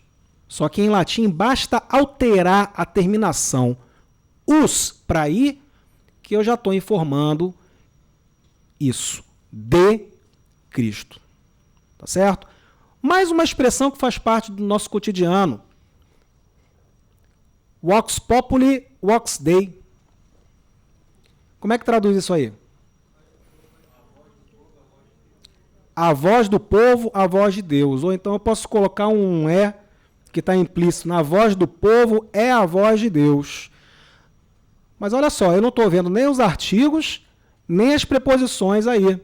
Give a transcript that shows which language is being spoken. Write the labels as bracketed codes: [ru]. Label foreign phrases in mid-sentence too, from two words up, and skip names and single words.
[pt] Só que em latim basta alterar a terminação us para I, que eu já estou informando isso. De Cristo. Tá certo? Mais uma expressão que faz parte do nosso cotidiano. [la] Vox populi, vox Dei. [pt] Como é que traduz isso aí? A voz do povo, a voz de Deus. Ou então eu posso colocar um que está implícito. Na voz do povo é a voz de Deus. Mas olha só, eu não estou vendo nem os artigos, nem as preposições aí.